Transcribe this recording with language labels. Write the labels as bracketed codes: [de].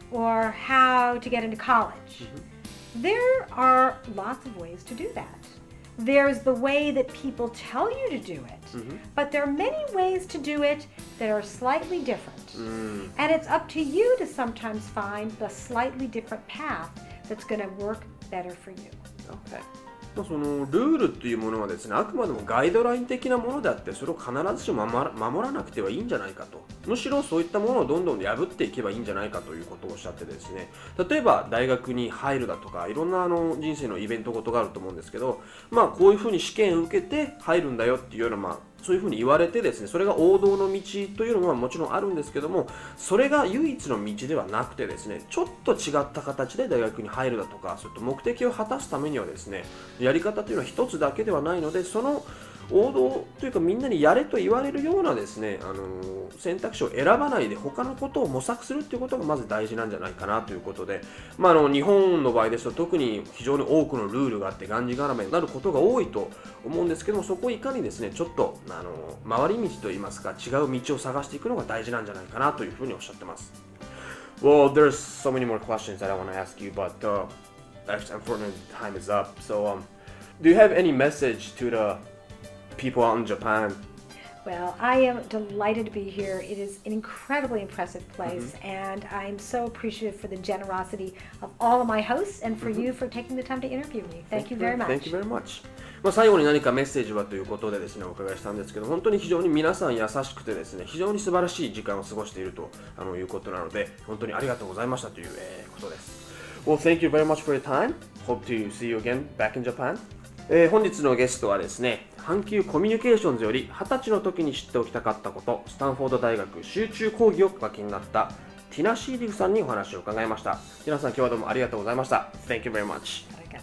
[en] or how to get into college, there are lots of ways to do that. There's the way that people tell you to do it, but there are many ways to do it that are slightly different. And it's up to you to sometimes find the slightly different path that's going to work better for you. Okay. [ja] そのルールっていうものはですね、あくまでもガイドライン的なものであって、それを必ずしも守らなくてはいいんじゃないかと。むしろそういったものをどんどん破っていけばいいんじゃないかということをおっしゃってですね、例えば大学に入るだとか、いろんな人生のイベントごとがあると思うんですけど、こういうふうに試験を受けて入るんだよっていうような、そういうふうに言われてですね、それが王道の道というのはもちろんあるんですけども、それが唯一の道ではなくてですね、ちょっと違った形で大学に入るだとか、そういった目的を果たすためにはですね、やり方というのは一つだけではないので、その王道というかみんなにやれと言われるようなですね、選択肢を選ばないで他のことを模索するということがまず大事なんじゃないかなということで、日本の場合ですと特に非常に多くのルールがあってがんじがらめになることが多いと思うんですけども、そこをいかにですねちょっと回り道といいますか違う道を探していくのが大事なんじゃないかなというふうにおっしゃってます。 [en] Well, there's so many more questions that I want to ask you, but actually, unfortunately, time is up. So, do you have any message to the people out in Japan? Well, I am delighted to be here. It is an incredibly impressive place, and I'm so appreciative for the generosity of all of my hosts and for you for taking the time to interview me. Thank you very much. Thank you very much. [ja] 最後に何かメッセージはということでですね、お伺いしたんですけど、本当に非常に皆さん優しくてですね、非常に素晴らしい時間を過ごしているということなので、本当にありがとうございましたという、ことです。 [en] Well, thank you very much for your time. Hope to see you again back in Japan. [ja] 本日のゲストはですね、阪急コミュニケーションズより20歳の時に知っておきたかったこと、スタンフォード大学集中講義をお書きになったティナ・シーリグさんにお話を伺いました。ティナさん、今日はどうもありがとうございました。 [en] Thank you very much.